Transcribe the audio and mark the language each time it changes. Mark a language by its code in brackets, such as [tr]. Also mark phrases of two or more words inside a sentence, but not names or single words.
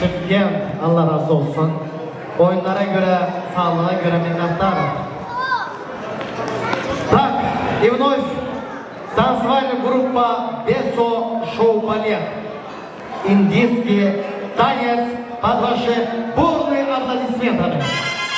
[tr] Tashkent, Allah razı olsun. Oyunlara göre, sağlığa göre minnettarım. [ru] Так, и вновь танцевальная группа Бесо Шоу Балет. Индийский танец под ваши бурные аплодисменты.